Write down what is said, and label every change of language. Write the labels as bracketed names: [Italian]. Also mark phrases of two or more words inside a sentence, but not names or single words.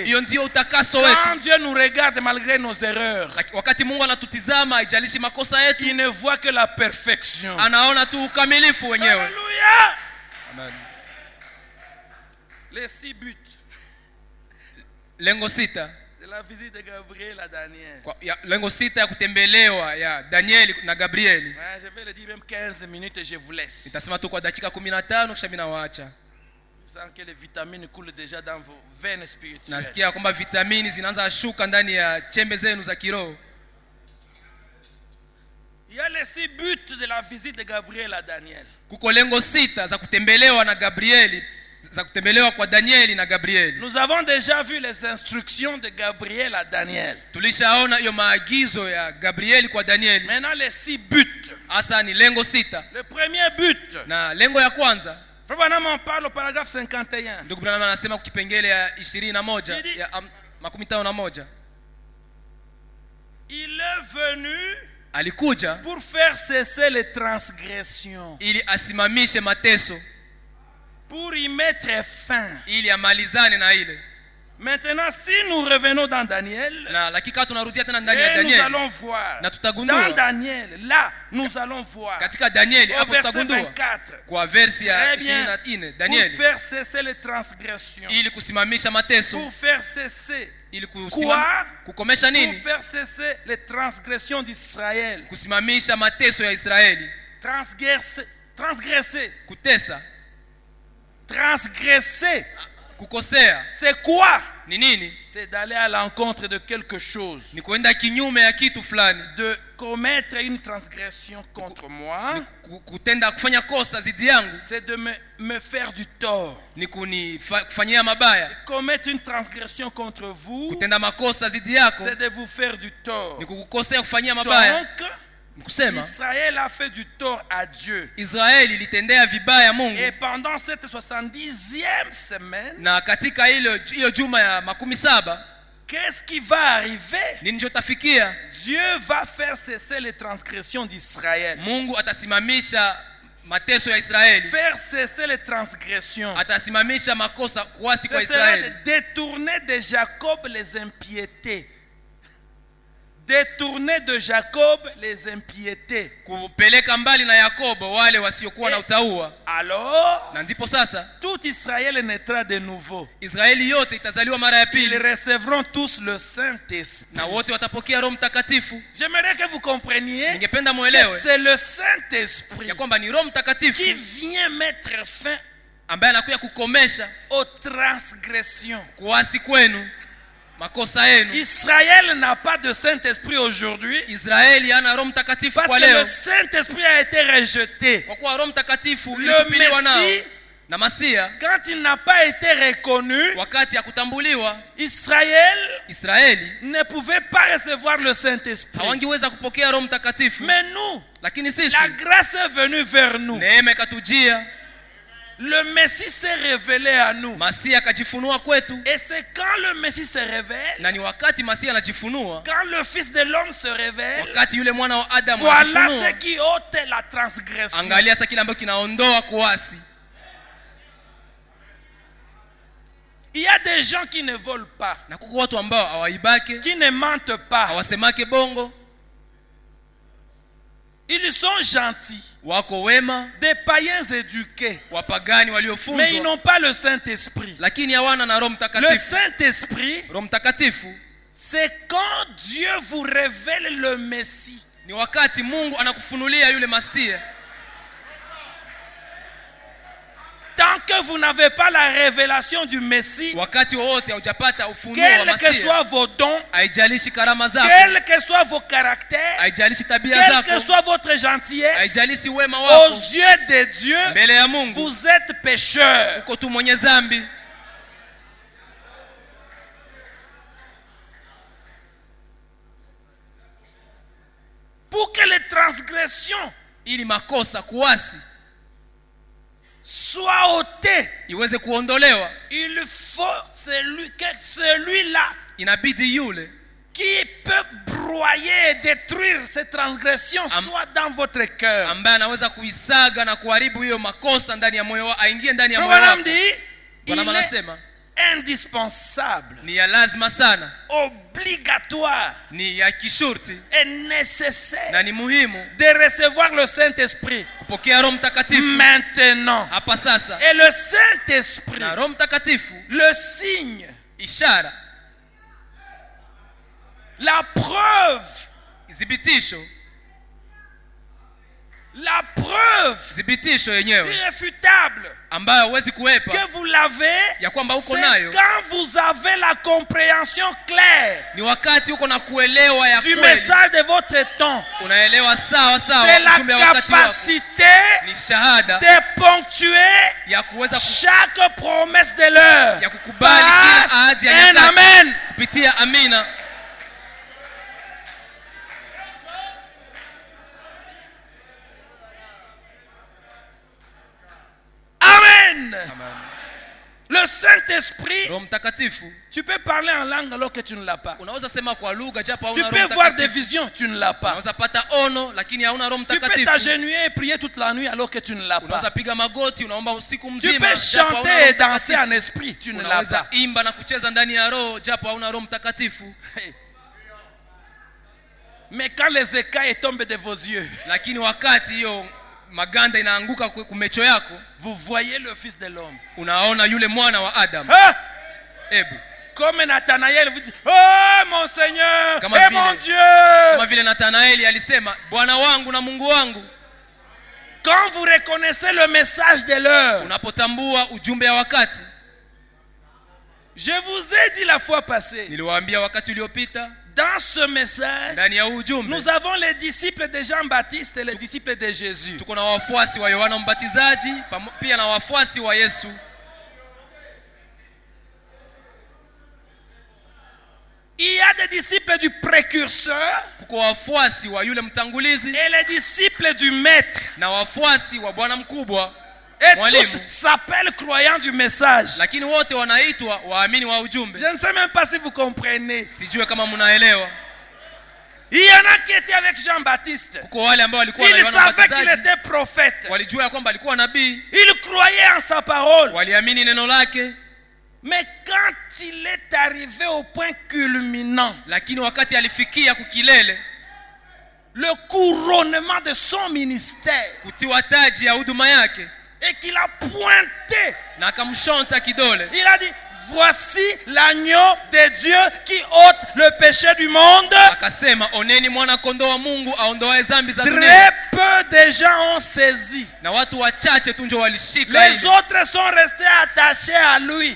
[French] Quand Dieu nous regarde malgré nos erreurs, il ne voit que la perfection. Alléluia. Amen. Les 6 buts. [Swahili] Lengo 6 [French] de la visite de Gabriel à Daniel. [Swahili] Lengo 6 ya kutembelewa ya Danieli na Gabrieli. [French] Je vais le dire même 15 minutes et je vous laisse. [Swahili] Nitasema tu kwa dakika 15 kisha mimi nawaacha. [French] Je sens que les vitamines coulent déjà dans vos veines spirituelles. [Swahili] Nasikia kwamba vitamini zinaanza shuka ndani ya chembe zenu za kiroho. [French] Il y a les 6 buts de la visite de Gabriel à Daniel. [Swahili] Kuko lengo 6 za kutembelewa na Gabrieli. Za kutembelewa kwa Danieli na Gabrieli. [French] Nous avons déjà vu les instructions de Gabriel à Daniel. [Swahili] Tulishaona hiyo maagizo ya Gabrieli kwa Danieli. [French] Maintenant les 6 buts. [Swahili] Asa ni lengo 6. [French] Le premier but. [Swahili] Na lengo ya kwanza. [French] Frère Branham on parle au paragraphe 51. [Swahili] Ndugu Branham anasema kipengele ya 21 ya 51. [French] Il est venu [Swahili] alikuja [French] pour faire cesser les transgressions. [Swahili] Ili asimamishe mateso. [French] Pour y mettre fin. [Swahili] Ili amalizane na ile. [French] Maintenant, si nous revenons dans Daniel, nous allons voir. Dans Daniel, là, nous allons voir. Au verset 24. Très bien. Pour faire cesser les transgressions. Pour faire cesser. Quoi? Pour faire cesser les transgressions d'Israël. Transgresser. [Swahili] Kutesa. [French] Transgresser. [Swahili] Kukosea. [French] C'est quoi? [Swahili] Ni nini? [French] C'est d'aller à l'encontre de quelque chose. [Swahili] Ni kuenda kinyume ya kitu fulani. [French] De commettre une transgression contre moi. [Swahili] Kutenda kufanya kosa zidi yangu. [French] C'est de me faire du tort. [Swahili] Ni kunifanyia mabaya. [French] De commettre une transgression contre vous. [Swahili] Kutenda makosa zidi yako. [French] C'est de vous faire du tort. [Swahili] Ni kukukosea kufanyia mabaya. [French] Donc, Israël a fait du tort à Dieu. [Swahili] Israeli ilitendea vibaya Mungu. [French] Et pendant cette 70e semaine, [Swahili] na katika hiyo juma ya 17, [French] qu'est-ce qui va arriver? [Swahili] Nini jotafikia? [French] Dieu va faire cesser les transgressions d'Israël. [Swahili] Mungu atasimamisha mateso ya Israeli. [French] Faire cesser les transgressions. [Swahili] Atasimamisha makosa kuasi kwa Israeli. [French] C'est détourner de Jacob les impiétés. Détourner de Jacob les impiétés. [Swahili] Kupeleka mbali na Yakobo wale wasiokuwa na utaua. [French] Alors, [Swahili] na ndipo sasa [French] tout Israël naîtra de nouveau. [Swahili] Israeli yote itazaliwa mara ya pili. [French] Ils recevront tous le Saint-Esprit. [Swahili] Na wote watapokea Roho Mtakatifu. [French] J'aimerais que vous compreniez. [Swahili] Ningependa muelewe. [French] C'est le Saint-Esprit. [Swahili] Ya kwamba ni Roho Mtakatifu [French] qui vient mettre fin [Swahili] ambaye anakuja kukomesha [French] aux transgressions. [Swahili] Kuasi kwenu. Makosa yenu. [French] Israël n'a pas de Saint-Esprit aujourd'hui. [Swahili] Israeli hana Roho Mtakatifu kwa leo. [French] Parce que le Saint-Esprit a été rejeté. [Swahili] Kwa kuwa Roho Mtakatifu [French] le Messie [Swahili] na Masia, [French] quand il n'a pas été reconnu, [Swahili] wakati ya kutambuliwa, [French] Israël ne pouvait pas recevoir le Saint-Esprit. [Swahili] hawangiweza kupokea Roho Mtakatifu. [French] Mais nous, [Swahili] Lakini sisi, [French] la grâce est venue vers nous. [Swahili] neema ikatujia, [French] Le Messie s'est révélé à nous. [Swahili] Masia akajifunua kwetu. [French] Et c'est quand le Messie se révèle, [Swahili] Na ni wakati Masia anajifunua, [French] quand le Fils de l'homme se révèle, [Swahili] wakati yule mwana wa Adamu [French] voilà [Swahili] anajifunua. [French] ce qui ôte la transgression. [Swahili] Angalia sasa kile ambacho kinaondoa kuasi. [French] Il y a des gens qui ne volent pas, [Swahili] Na kuko watu ambao hawaibake, [French] qui ne mentent pas. [Swahili] hawasemake bongo, [French] Ils sont gentils, [Swahili] wako wema, [French] des païens éduqués, [Swahili] wapagani [French] mais ils [Swahili] waliofunzwa, [French] n'ont pas le Saint-Esprit. [Swahili] lakini hawana na Roho [French] Le [Swahili] Mtakatifu. [French] Saint-Esprit, [Swahili] Roho Mtakatifu [French] c'est quand Dieu vous révèle le Messie. [Swahili] ni wakati Mungu anakufunulia yule Masia. [French] Tant que vous n'avez pas la révélation du Messie, [Swahili] Wakati wowote haujapata ufunuo wa [French] quels que [Swahili] Masia, [French] soient vos dons, [Swahili] haijalishi karama zako, [French] quels que soient vos caractères, [Swahili] haijalishi tabia [French] quelle que [Swahili] zako, [French] soit votre gentillesse, [Swahili] haijalishi wema [French] aux [Swahili] wako, [French] yeux de Dieu, [Swahili] mbele ya Mungu [French] vous êtes pécheurs. [Swahili] uko tu mwenye dhambi. [French] Pour que les transgressions [Swahili] Ili makosa kuasi [French] soient ôtées, [Swahili] iweze kuondolewa, [French] il faut celui-là [Swahili] inabidi yule [French] qui peut broyer et détruire ces transgressions soit dans votre cœur. [Swahili] ambaye anaweza kuisaga na kuharibu hiyo makosa ndani ya moyo wako, aingie ndani ya moyo Bwana wako. [French] dit, [Swahili] Bwana [French] il est [Swahili] anasema [French] indispensable, [Swahili] ni ya lazima sana, [French] obligatoire [Swahili] ni ya kishurti [French] et nécessaire [Swahili] na ni muhimu [French] de recevoir le Saint-Esprit [Swahili] kupokea Roho Mtakatifu [French] maintenant. [Swahili] hapa sasa. [French] Et le Saint-Esprit, [Swahili] Na Roho Mtakatifu, [French] le signe, [Swahili] ishara, [French] la preuve, [Swahili] thibitisho yenyewe [French] irréfutable [Swahili] ambayo huwezi [French] que [Swahili] kuepa [French] vous l'avez, [Swahili] ya kwamba uko [French] c'est [Swahili] nayo, [French] quand vous avez la compréhension claire [Swahili] ni wakati uko na kuelewa ya [French] du [Swahili] kweli, [French] message de votre temps. [Swahili] unaelewa sawa sawa [French] C'est la [Swahili] ujumbe wa wakati wako. [French] capacité [Swahili] Ni shahada [French] de ponctuer [Swahili] ya kuweza [French] chaque promesse de l'heure [Swahili] ya kukubali kila ahadi ya [French] un [Swahili] nyakati [French] amen. [Swahili] kupitia amina. [French] Amen. Le Saint-Esprit, [Swahili] Roho Mtakatifu, [French] tu peux parler en langue alors que tu ne l'as pas. [Swahili] unaweza sema kwa lugha japo [French] Tu [Swahili] hauna [French] peux [Swahili] Roho [French] voir des [Swahili] Mtakatifu. [French] visions, tu ne l'as pas. [Swahili] Unaweza pata ono lakini hauna Roho [French] Tu peux [Swahili] Mtakatifu. [French] t'agenouiller et prier toute la nuit alors que tu ne l'as pas. [Swahili] Unaweza piga magoti unaomba usiku [French] Tu [Swahili] mzima [French] peux [Swahili] japo hauna [French] chanter et [Swahili] Roho [French] danser en [Swahili] Mtakatifu. [French] esprit, tu ne l'as [Swahili] Unaweza [French] pas. [Swahili] imba na kucheza ndani ya roho japo hauna Roho Mtakatifu. [French] Mais quand les écailles tombent de vos yeux, [Swahili] Lakini wakati hiyo maganda inaanguka kumecho yako, [French] vous voyez le Fils de l'homme. [Swahili] unaona yule mwana wa Adamu. [French] Ah! [Swahili] Ebu [French] Comme Nathanaël vous dit, oh mon Seigneur, [Swahili] Kama [French] et [Swahili] vile- [French] mon Dieu. [Swahili] kama vile Nathanaeli alisema, Bwana wangu na Mungu wangu. [French] Quand vous reconnaissez le message de l'heure, [Swahili] Unapotambua ujumbe wa wakati, [French] je vous ai dit la fois passée, [Swahili] niliwaambia wakati uliopita, [French] dans ce message, [Swahili] ndani ya huu ujumbe [French] nous avons les disciples de Jean-Baptiste et les disciples de Jésus. [Swahili] tuko na wafuasi wa Yohana Mbatizaji pia na wafuasi wa Yesu. [French] Il y a des disciples du précurseur [Swahili] Kuko wafuasi wa yule mtangulizi [French] et les disciples du maître. [Swahili] na wafuasi wa bwana mkubwa, [French] Et [Swahili] mwalimu. [French] tous s'appellent croyants du message. [Swahili] Lakini wote wanaitwa waamini wa ujumbe. [French] Je ne sais même pas si vous comprenez. [Swahili] Sijue kama mnaelewa. [French] Il y en a qui étaient avec Jean-Baptiste. [Swahili] Kuko wale ambao walikuwa na [French] Ils [Swahili] Yohana [French] savaient qu'il [Swahili] Mbatizaji, [French] était prophète. [Swahili] walijua ya kwamba alikuwa nabii, [French] Ils croyaient en sa parole. [Swahili] waliamini neno lake. [French] Mais quand il est arrivé au point culminant, [Swahili] Lakini wakati alifikia kukilele, [French] le couronnement de son ministère, [Swahili] kutiwa taji ya huduma yake, [French] et qu'il a pointé, [Swahili] na akamshonta kidole, [French] il a dit, voici l'agneau de Dieu qui ôte le péché du monde. [Swahili] akasema, oneni mwana kondoo wa Mungu aondoae dhambi za [French] Très [Swahili] dunia. [French] peu de gens ont saisi. [Swahili] Na watu wachache tu ndio walishika [French] Les [Swahili] hili, [French] autres sont restés attachés à lui.